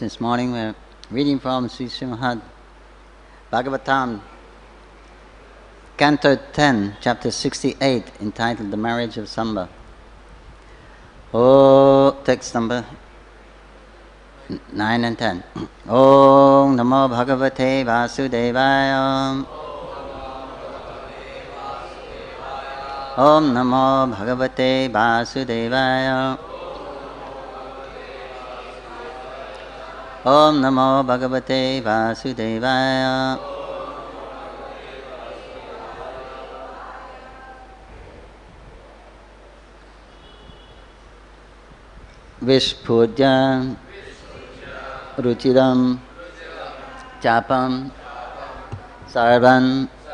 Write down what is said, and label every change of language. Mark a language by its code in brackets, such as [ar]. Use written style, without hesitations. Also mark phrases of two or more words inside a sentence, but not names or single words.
[en] This morning we're reading from Sri Srimad Bhagavatam, Canto 10, chapter 68, entitled The Marriage of Samba. Oh, text number 9 and 10. [sa] Om Namo Bhagavate Vasudevaya. Om Namo Bhagavate Vasudevaya. Om Namo Bhagavate Vasudevaya. Visphūrjya, ruciram, cāpam, sarvān,